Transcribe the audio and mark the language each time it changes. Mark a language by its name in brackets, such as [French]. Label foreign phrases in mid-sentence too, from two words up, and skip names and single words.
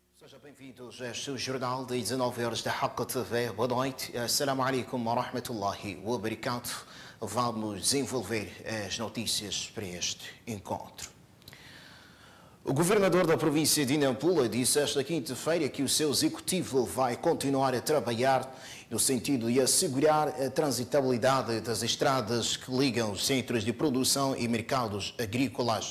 [Portuguese] Sejam bem-vindos a este jornal de 19 horas da Haqqa TV. Boa noite. [Arabic] السلام عليكم ورحمة الله وبركاته. [Portuguese] Vamos desenvolver as notícias para este encontro. O governador da província de Nampula disse esta quinta-feira que o seu executivo vai continuar a trabalhar no sentido de assegurar a transitabilidade das estradas que ligam os centros de produção e mercados agrícolas.